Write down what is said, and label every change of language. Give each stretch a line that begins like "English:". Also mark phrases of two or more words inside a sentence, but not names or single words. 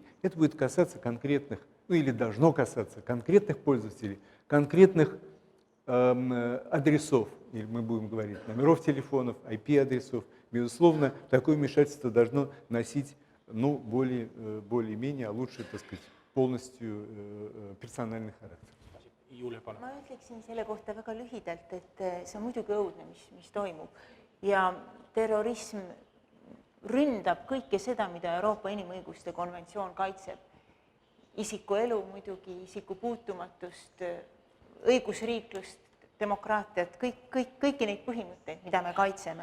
Russian: Это будет касаться конкретных, ну или должно касаться конкретных пользователей, конкретных адресов, или мы будем говорить номеров телефонов, IP-адресов. Безусловно, такое вмешательство должно носить более-менее, а лучше, так сказать, полностью персональный характер.
Estonian: Julia, palun. Ma ütleksin selle kohta väga lühidalt, et see on muidugi õudne, mis toimub. Ja terrorism ründab kõike seda, mida Euroopa Inimõiguste konventsioon kaitseb. Isiku elu muidugi, isiku puutumatust, õigusriiklust, demokraatiat, kõiki neid põhimõtteid, mida me kaitseme.